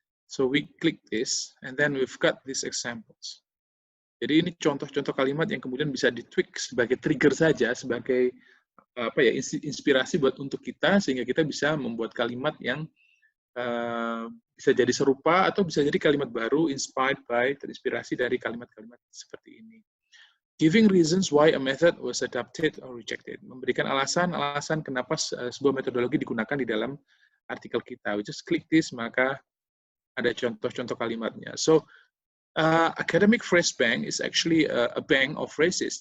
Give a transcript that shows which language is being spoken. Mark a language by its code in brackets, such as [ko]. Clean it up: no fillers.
[en] So we click this, and then we've got these examples. [id] Jadi ini contoh-contoh kalimat yang kemudian bisa ditweak sebagai trigger saja, sebagai inspirasi buat untuk kita, sehingga kita bisa membuat kalimat yang bisa jadi serupa atau bisa jadi kalimat baru, [en] inspired by, [id] terinspirasi dari kalimat-kalimat seperti ini. [en] Giving reasons why a method was adopted or rejected. [id] Memberikan alasan-alasan kenapa sebuah metodologi digunakan di dalam artikel kita. [en] We just click this, [id] maka ada contoh-contoh kalimatnya. [en] So, Academic Phrase Bank is actually a bank of phrases.